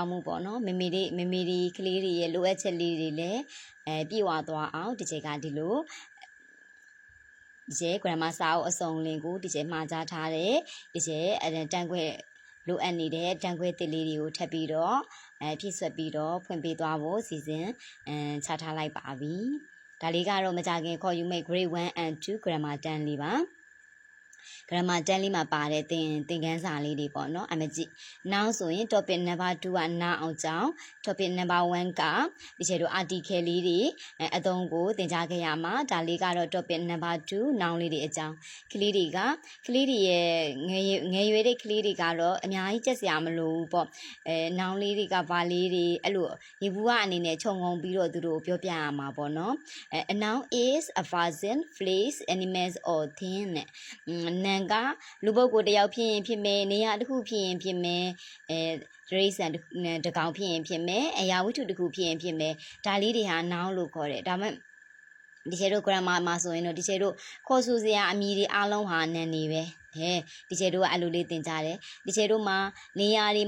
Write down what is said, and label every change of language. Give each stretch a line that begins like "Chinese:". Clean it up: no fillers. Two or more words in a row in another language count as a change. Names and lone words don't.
Burmese: င်းဘူးပေါ့နော်မမေဒီကလေးတွေရဲ့လိုအပ်ချက်လေးတွေလည်းပြည့်ဝသွားအောင်ဒီချက်ကဒီလိုဒီကျဲ grammar စာအုပ်အစုံလင်ကိုဒီကျဲမှာကြားထားတယ်ဒီကျဲတန်းခွဲလိုအပ်နေတဲ့တန်းခွဲတစ်လေးတွေကိုထပ်ပြီးတော့ဖြည့်ဆွက်ပြီးတော့ဖွင့်ပေးသွားဖို့စီစဉ်ချထားလိုက်ပါပြီဒါလေးကတော့မကြခင်ခေါ်ယူမဲ့
English: grade 1 and 2 grammar
Burmese: တန်းလေးပါ grammar တန်းလေးမှာပါတဲ့သင်ခန်းစာလေးတွေပေါ့နော်အမကြည့် noun ဆိုရင်
English: topic number 2
Burmese: က noun အောင်ကြောင်း
English: topic number 1
Burmese: ကဒီချေတို့ article လေးတွေအသုံးကိုသင်ကြားခဲ့ရမှာဒါလေးကတော့
English: topic number 2 noun
Burmese: လေးတွေအကြောင်းကလေးတွေရဲ့ငယ်ရွယ်တဲ့ကလေးတွေကတော့အ များကြီးကြက်စရာမလိုဘူးပေါ့noun လေးတွေကဘာလေးတွေအဲ့လိုရေဘူးကအနေနဲ့ခြုံငုံပြီးတော့သူတို့ပြောပြရမှာပေါ့နော်
English: a noun is a person place animals or thing
Burmese: နဲ့ကလူပုဂ္ဂိုလ်တယောက်ဖြစ်ရင်ဖြစ်မယ်နေရာတစ်ခု ဖြစ်ရင်ဖြစ်မယ်ဒရိစံတကောင်ဖြစ်ရင်ဖြစ်မယ်အရာဝတ္ထုတစ်ခုဖြစ်ရင်ဖြစ်မယ်ဒါလေးတွေဟာ noun လို့ခေါ်တယ်ဒါမှဒီချေတို့ grammar မှာဆိုရင်တော့ဒီချေ တို့ခေါ်ဆိုစရာအမည်တွေအားလုံးဟာနာနေပဲဒီချေတို့ကအဲ့လိုလေးသင်ကြားတယ်ဒီချေတို့မှာနေရာတွေ